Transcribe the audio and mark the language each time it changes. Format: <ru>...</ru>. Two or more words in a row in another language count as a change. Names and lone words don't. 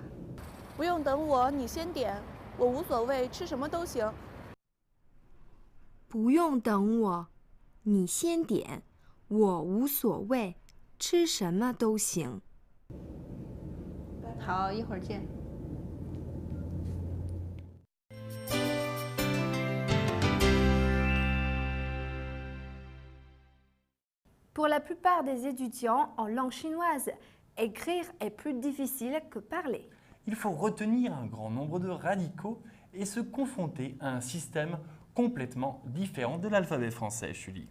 <zh>不用等我，你先点，我无所谓，吃什么都行。不用等我，你先点，我无所谓，吃什么都行。好，一会儿见。</zh> <fr>Pour la plupart des étudiants en langue chinoise, écrire est plus difficile que parler. Il faut retenir un grand nombre de radicaux et se confronter à un système complètement différent de l'alphabet français, Julie.</fr>